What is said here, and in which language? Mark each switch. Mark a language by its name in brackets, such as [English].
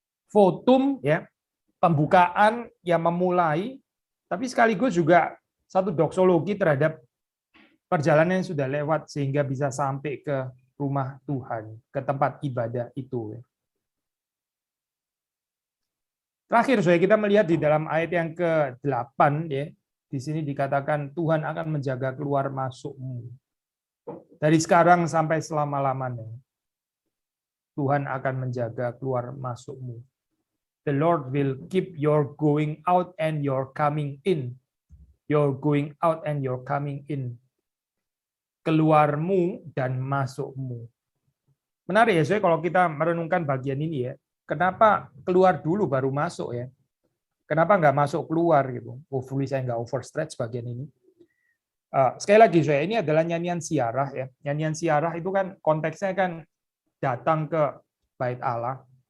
[Indonesian] Votum ya, pembukaan yang memulai, tapi sekaligus juga satu doksologi terhadap perjalanan yang sudah lewat sehingga bisa sampai ke rumah Tuhan, ke tempat ibadah itu. Terakhir, kita melihat di dalam ayat yang ke-8 ya, di sini dikatakan Tuhan akan menjaga keluar masukmu. Dari sekarang sampai selama-lamanya. Tuhan akan menjaga keluar masukmu. [English] The Lord will keep your going out and your coming in. Your going out and your coming in. [Indonesian] Keluarmu dan masukmu. Menarik ya, kalau kita merenungkan bagian ini ya. Kenapa keluar dulu baru masuk ya? Kenapa nggak masuk keluar gitu? Hopefully saya nggak overstretch bagian ini. Sekali lagi ini adalah nyanyian siarah ya. Nyanyian siarah itu kan konteksnya kan datang ke bait Allah.